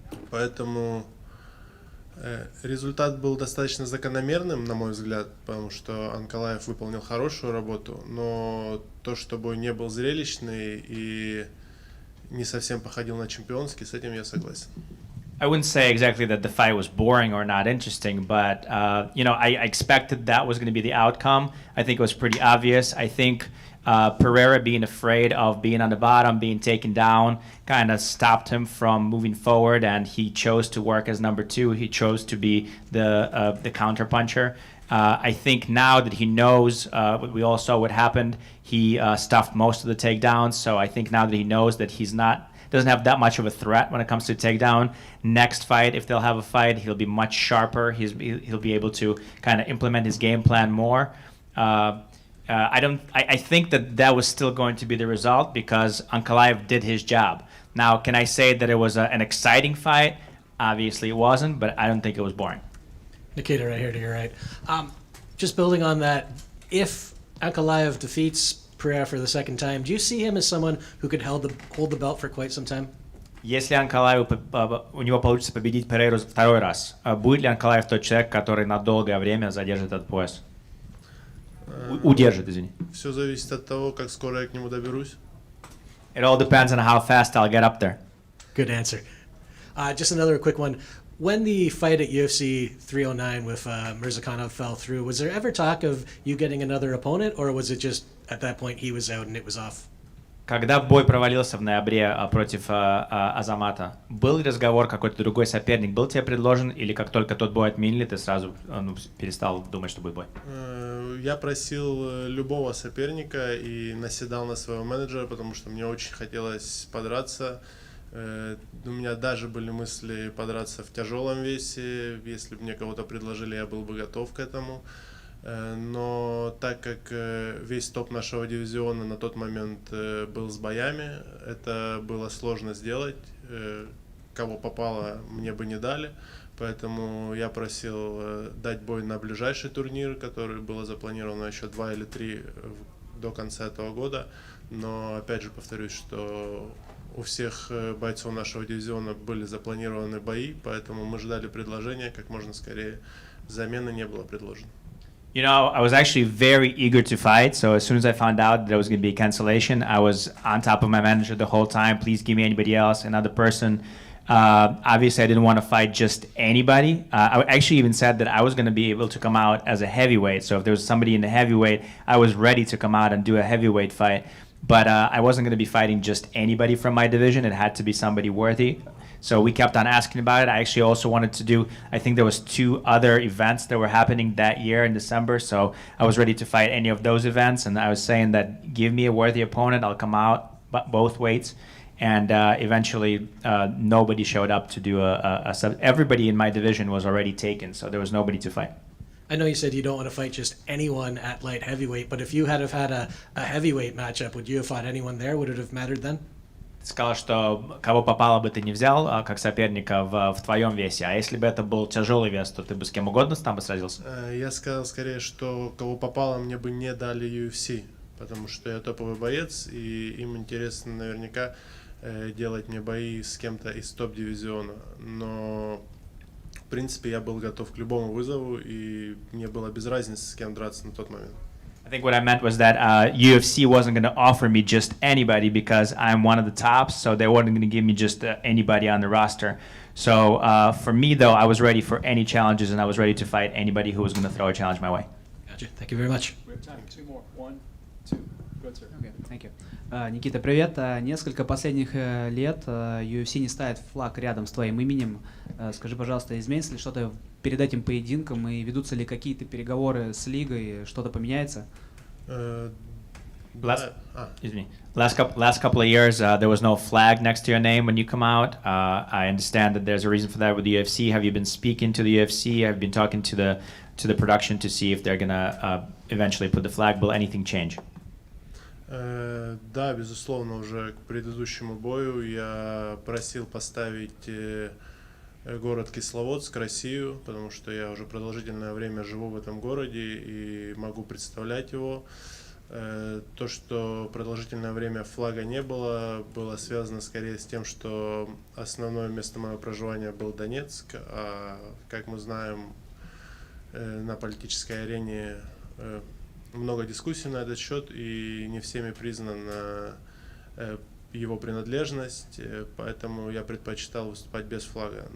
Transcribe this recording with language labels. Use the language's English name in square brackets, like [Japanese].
[Russian] Поэтому результат был достаточно закономерным, на мой взгляд, потому что Анкалаев выполнил хорошую работу, но то, что бой не был зрелищный и не совсем походил на чемпионский, с этим я согласен. [English] I wouldn't say exactly that the fight was boring or not interesting, but you know, I expected that was going to be the outcome. I think it was pretty obvious. I think Pereira being afraid of being on the bottom, being taken down, kind of stopped him from moving forward, and he chose to work as number 2. He chose to be the counter puncher. I think now that he knows, we all saw what happened, he stuffed most of the takedowns, so I think now that he knows that doesn't have that much of a threat when it comes to takedown. Next fight, if they'll have a fight, he'll be much sharper. He'll be able to kind of implement his game plan more. I think that was still going to be the result because Ankalaev did his job. Now, can I say that it was an exciting fight? Obviously it wasn't, but I don't think it was boring. Nikita, right here to your right. Just building on that, if Ankalaev defeats Pereira for the second time, do you see him as someone who could hold the belt for quite some time? [Russian] Если Анкалаев, у него получится победить Перейру второй раз, будет ли Анкалаев тот человек, который на долгое время задержит этот пояс? Удержит, извини. Все зависит от того, как скоро я к нему доберусь. [English] It all depends on how fast I'll get up there. Good answer. Just another quick one. When the fight at UFC 309 with Mirzakhanov fell through, was there ever talk of you getting another opponent, or was it just at that point he was out and it was off? [Russian] Когда бой провалился в ноябре против Азамата, был ли разговор какой-то другой соперник? Был тебе предложен, или как только тот бой отменили, ты сразу перестал думать, что будет бой? Я просил любого соперника и наседал на своего менеджера, потому что мне очень хотелось подраться. У меня даже были мысли подраться в тяжелом весе. Если бы мне кого-то предложили, я был бы готов к этому. Но так как весь топ нашего дивизиона на тот момент был с боями, это было сложно сделать. Кого попало, мне бы не дали. Поэтому я просил дать бой на ближайший турнир, который было запланировано еще 2 или 3 до конца этого года. Но опять же повторюсь, что у всех бойцов нашего дивизиона были запланированы бои, поэтому мы ждали предложения как можно скорее. Замены не было предложено. [English] You know, I was actually very eager to fight, so as soon as I found out there was going to be a cancellation, I was on top of my manager the whole time. Please give me anybody else, another person. Obviously, I didn't want to fight just anybody. I actually even said that I was going to be able to come out as a heavyweight, so if there was somebody in the heavyweight, I was ready to come out and do a heavyweight fight. But I wasn't going to be fighting just anybody from my division. It had to be somebody worthy. So we kept on asking about it. I actually also wanted to do, I think there was 2 other events that were happening that year in December. So I was ready to fight any of those events. And I was saying that give me a worthy opponent. I'll come out both weights. And eventually nobody showed up to do everybody in my division was already taken. So there was nobody to fight. I know you said you don't want to fight just anyone at light heavyweight, but if you had a heavyweight matchup, would you have fought anyone there? Would it have mattered then? [Russian] Ты сказал, что кого попало бы ты не взял как соперника в твоем весе, а если бы это был тяжелый вес, то ты бы с кем угодно там бы сразился? Я сказал скорее, что кого попало, мне бы не дали UFC, потому что я топовый боец, и им интересно наверняка делать мне бои с кем-то из топ-дивизиона. Но, в принципе, я был готов к любому вызову, и мне было без разницы, с кем драться на тот момент. [English] I think what I meant was that UFC wasn't going to offer me just anybody because I'm one of the tops, so they weren't going to give me just anybody on the roster. So for me, though, I was ready for any challenges, and I was ready to fight anybody who was going to throw a challenge my way. Gotcha. Thank you very much. We have time. Two more. One, two. Go ahead, sir. Okay, thank you. [Russian] Никита, привет. Несколько последних лет UFC не ставит флаг рядом с твоим именем. Скажи, пожалуйста, изменится ли что-то перед этим поединком и ведутся ли какие-то переговоры с лигой, что-то поменяется? [English] Last couple of years, there was no flag next to your name when you come out. I understand that there's a reason for that with the UFC. Have you been speaking to the UFC? Have you been talking to the production to see if they're gonna eventually put the flag? Will anything change? [Russian] Да, безусловно, уже к предыдущему бою я просил поставить город Кисловодск, Россию, потому что я уже продолжительное время живу в этом городе и могу представлять его. То, что продолжительное время флага не было, было связано скорее с тем, что основное место моего проживания был Донецк, а, как мы знаем, на политической арене много дискуссий на этот счет, и не всеми признана его принадлежность, поэтому я предпочитал выступать без флага.